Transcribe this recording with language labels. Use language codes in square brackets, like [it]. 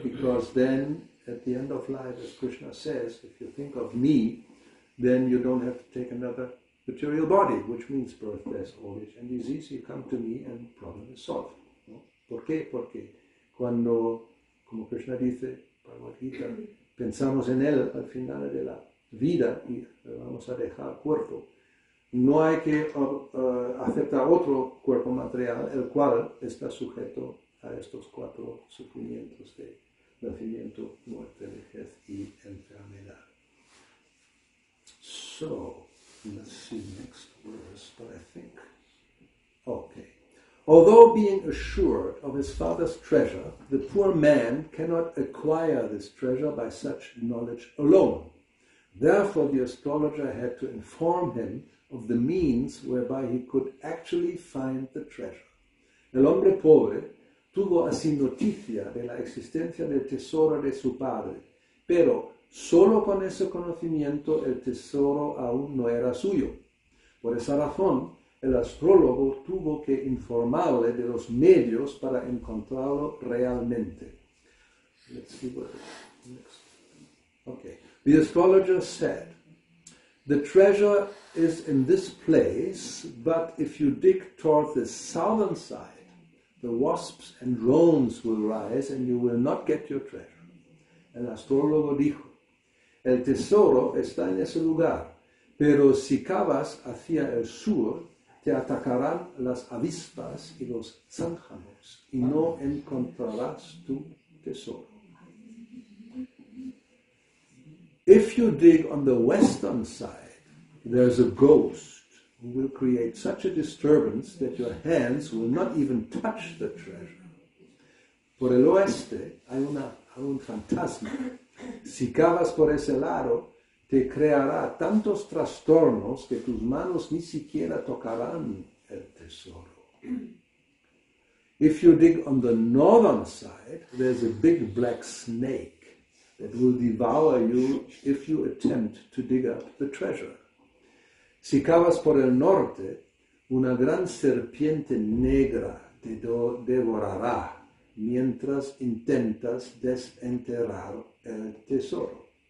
[en] Because then, at the end of life, as Krishna says, if you think of me, then you don't have to take another material body, which means birth, death, old age, and disease. You come to me and the problem is solved. [es] ¿No? ¿Por qué? Porque cuando, como Krishna dice, Bhagavad-gita, pensamos en él al final de la vida y vamos a dejar el cuerpo, no hay que aceptar otro cuerpo material, el cual está sujeto a estos cuatro sufrimientos de nacimiento, muerte, vejez y enfermedad. [en] So, let's see next verse, but I think, okay. Although being assured of his father's treasure, the poor man cannot acquire this treasure by such knowledge alone. Therefore, the astrologer had to inform him of the means whereby he could actually find the treasure. [es] El hombre pobre tuvo así noticia de la existencia del tesoro de su padre, pero solo con ese conocimiento el tesoro aún no era suyo. Por esa razón, el astrólogo tuvo que informarle de los medios para encontrarlo realmente. [en] Let's see what next. Okay. The astrologer said, "The treasure is in this place, but if you dig toward the southern side, the wasps and drones will rise and you will not get your treasure." [es] El astrólogo dijo, "El tesoro está en ese lugar, pero si cavas hacia el sur, te atacarán las avispas y los zánganos y no encontrarás tu tesoro. [en] If you dig on the western side, there's a ghost who will create such a disturbance that your hands will not even touch the treasure. [es] Por el oeste hay un fantasma. Si cavas por ese lado, te creará tantos trastornos que tus manos ni siquiera tocarán el tesoro. [en] If you dig on the northern side, there's a big black snake that will devour you if you attempt to dig up the treasure. [es] Si cavas por el norte, una gran serpiente negra te devorará mientras intentas desenterrar el tesoro.